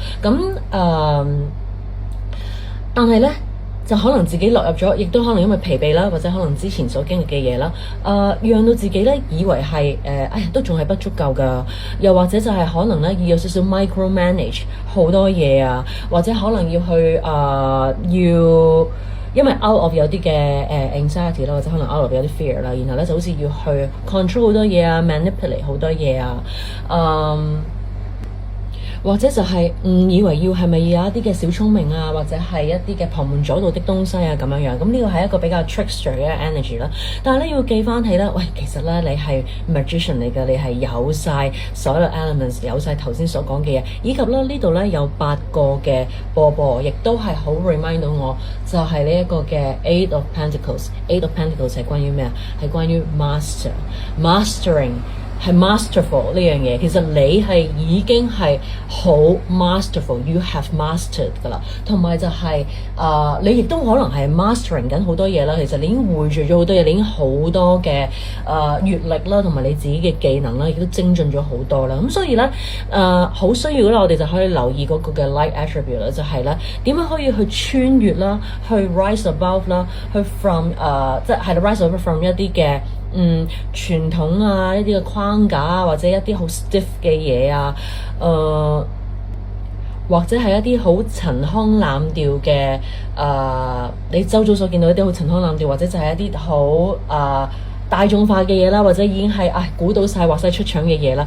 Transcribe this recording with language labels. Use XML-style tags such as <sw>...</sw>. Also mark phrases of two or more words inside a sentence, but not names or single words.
<yue>咁但係咧，就可能自己落入咗，亦都可能因為疲憊啦，或者可能之前所經歷嘅嘢啦，讓到自己咧以為係都仲係不足夠㗎，又或者就係可能咧要有少少</yue> <en>micro manage</en> <yue>好多嘢啊，或者可能要去因為</yue> <en>out of</en> <yue>有啲嘅anxiety 啦，或者可能</yue> <en>out of</en> <yue>有啲 fear 啦，然後咧就好似要去 control 好多嘢啊 ，manipulate 好多嘢啊，或者就係誤以為要係咪要有一啲嘅小聰明啊，或者係一啲嘅旁門左道的東西啊咁樣樣。咁呢個係一個比較 trickster 嘅 energy 啦。但係咧要記翻起咧，喂，其實咧你係 magician 嚟嘅，你係有晒所有 elements， 有晒頭先所講嘅嘢，以及咧呢度咧有8個嘅波，亦都係好 remind 到我，就係呢一個嘅 Eight of Pentacles。Eight of Pentacles 係關於咩啊？係關於 mastering。係 masterful 呢樣嘢，其實你係已經係好 masterful，</yue> <en>you have mastered</en> <yue>㗎啦。同埋就係你亦都可能係 mastering 緊好多嘢啦。其實你已經匯聚咗好多嘢，你已經好多嘅閲歷啦，同埋你自己嘅技能啦，亦都精進咗好多啦。咁所以咧好需要咧，我哋就可以留意嗰個嘅</yue> <en>light attribute</en> <yue>啦，就係咧點樣可以去穿越啦，去</yue> <en>rise above</en> <yue>啦，去 from 即係</yue> <en>rise above from</en> <yue>一啲嘅傳統啊，一啲嘅框架啊，或者一啲好 stiff 嘅嘢啊，或者係一啲好陳腔濫調嘅你周遭所見到一啲好陳腔濫調，或者就係一啲好大眾化嘅嘢啦，或者已經係估到晒、畫晒出腸嘅嘢啦。</yue>